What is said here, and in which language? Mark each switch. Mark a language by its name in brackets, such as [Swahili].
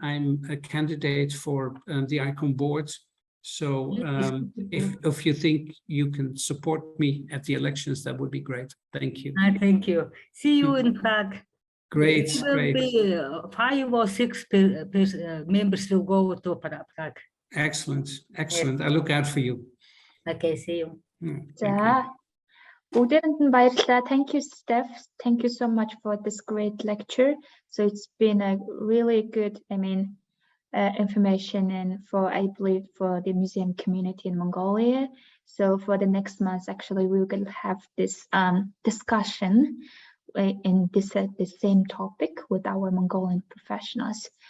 [English] I'm a candidate for the ICOM board. So if you think you can support me at the elections, that would be great. Thank you. Thank you. See you in Prague. Great. It will be 5 or 6 members will go to Prague. Excellent. I look out for you. Okay, see you. [Mongolian] За бүгдээрэнд нь баярлалаа. [English] Thank you, Steph. Thank you so much for this great lecture. So it's been a really good, information, and I believe for the museum community in Mongolia. So for the next month, actually, we will have this discussion in the same topic with our Mongolian professionals.